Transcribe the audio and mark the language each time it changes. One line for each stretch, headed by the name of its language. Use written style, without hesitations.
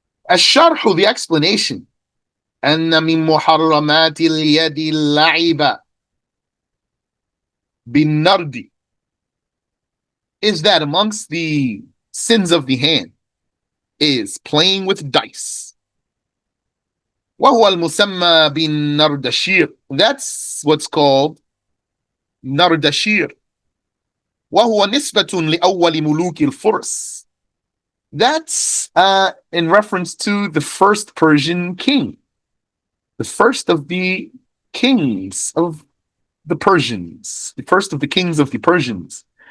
Arabic: الشرح,
English: the explanation.
Arabic: أن من محرمات اليد اللعب بالنرد,
English: is that amongst the sins of the hand is playing with dice.
Arabic: وهو المسمى بالنردشير,
English: that's what's called
Arabic: نردشير. وهو نسبة لأول ملوك الفرس,
English: that's in reference to the first Persian king, the first of the kings of the Persians, the first of the kings of the Persians.